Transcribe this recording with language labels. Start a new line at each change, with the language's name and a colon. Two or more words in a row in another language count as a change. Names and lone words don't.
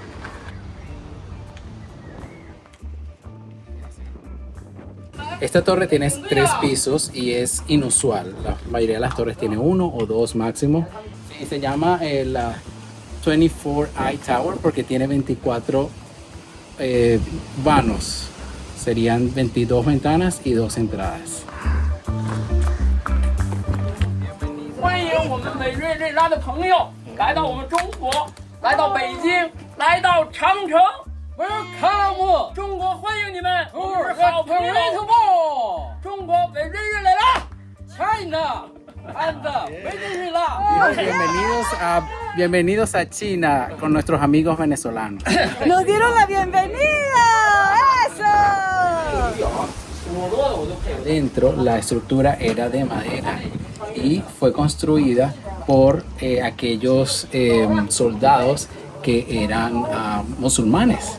Spanish: Esta torre tiene 3 pisos y es inusual. La mayoría de las torres tiene 1 o 2 máximo. Y se llama la 24 Eye Tower porque tiene 24 vanos. Serían 22 ventanas y 2 entradas.
Chinese: 欢迎我们美瑞瑞拉的朋友来到我们中国，来到北京，来到长城。Welcome， 中国欢迎你们，我们是好朋友。中国美瑞瑞来了 ，China and 美瑞瑞啦。
Spanish: Bienvenidos a China con nuestros amigos venezolanos. ¡Nos dieron la bienvenida! ¡Eso! Dentro la estructura era de madera y fue construida por aquellos soldados que eran musulmanes.